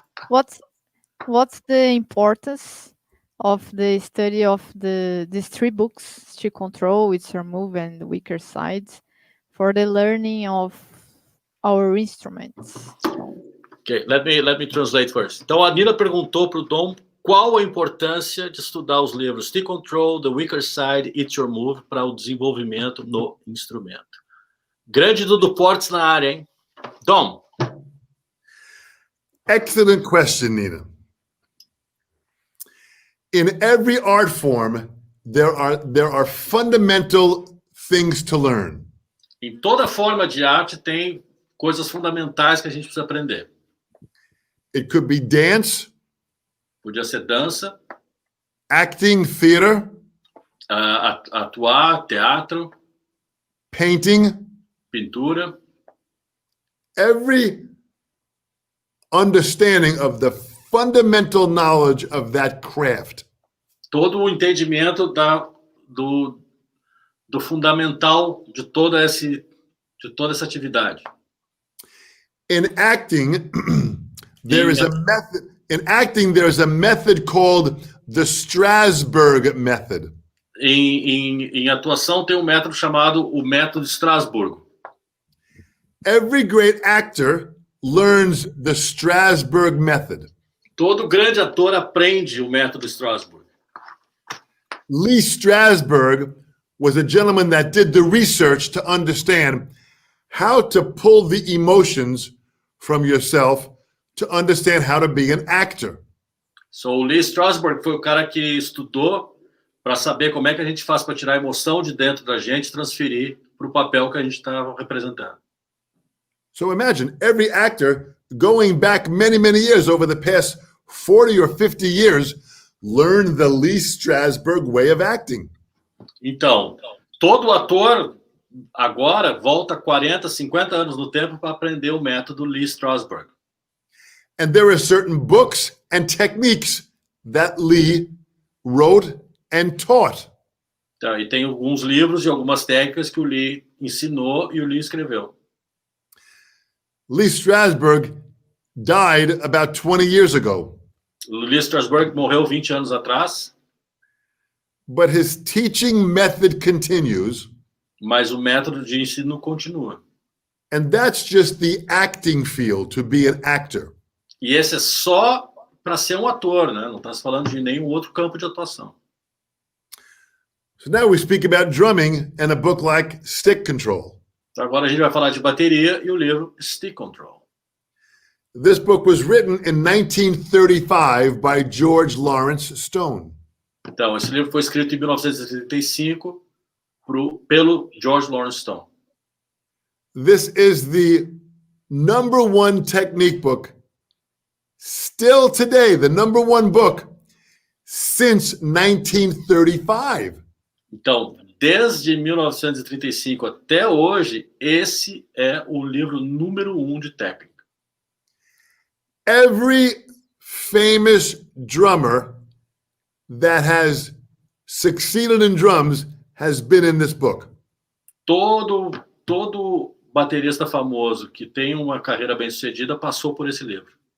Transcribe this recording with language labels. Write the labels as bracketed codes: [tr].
[en] What's the importance of the study of these 3 books, Stick Control, It's Your Move, and Weaker Sides, for the learning of our instruments? Okay, let me translate first. [pt] Então, a Nina perguntou para o Dom qual a importância de estudar os livros Stick Control, The Weaker Side, It's Your Move para o desenvolvimento no instrumento. Grande Dudu Portes na área, hein? Dom. [en] Excellent question, Nina. In every art form, there are fundamental things to learn. [pt] Em toda forma de arte tem coisas fundamentais que a gente precisa aprender. [en] It could be dance. [pt] Podia ser dança. [en] acting, theater, [pt] atuar, teatro, [en] painting, [pt] pintura, [en] every understanding of the fundamental knowledge of that craft. [pt] todo o entendimento do fundamental de toda essa atividade. [en] In acting, there is a method. In acting, there is a method called the Strasberg method. [pt] Em atuação tem um método chamado o método de Estrasburgo. [en] Every great actor learns the Strasberg method. [pt] Todo grande ator aprende o método Strasburgo. [en] Lee Strasberg was a gentleman that did the research to understand how to pull the emotions from yourself to understand how to be an actor. [pt] So, o Lee Strasberg foi o cara que estudou para saber como é que a gente faz para tirar a emoção de dentro da gente e transferir para o papel que a gente está representando. [en] So imagine every actor going back many, many years, over the past 40 or 50 years, learned the Lee Strasberg way of acting. [pt] Então, todo ator agora volta 40, 50 anos no tempo para aprender o método Lee Strasberg. [en] And there are certain books and techniques that Lee wrote and taught. [pt] Então, e tem alguns livros e algumas técnicas que o Lee ensinou e o Lee escreveu. [en] Lee Strasberg died about 20 years ago. [pt] O Lee Strasberg morreu 20 anos atrás, [en] But his teaching method continues, [pt] mas o método de ensino continua. [en] and that's just the acting field, to be an actor. [pt] E esse é só para ser um ator, né? Não está se falando de nenhum outro campo de atuação. [en] So now we speak about drumming and a book like Stick Control. [pt] Então agora a gente vai falar de bateria e o livro Stick Control. [en] This book was written in 1935 by George Lawrence Stone. [pt] Então, esse livro foi escrito em 1935 pelo George Lawrence Stone. [en] This is the #1 technique book, still today, the #1 book since 1935. [pt] Então, desde 1935 até hoje, esse é o livro número 1 de técnica. [en] Every famous drummer that has succeeded in drums has been in this book. [pt] Todo baterista famoso que tem uma carreira bem-sucedida passou por esse livro.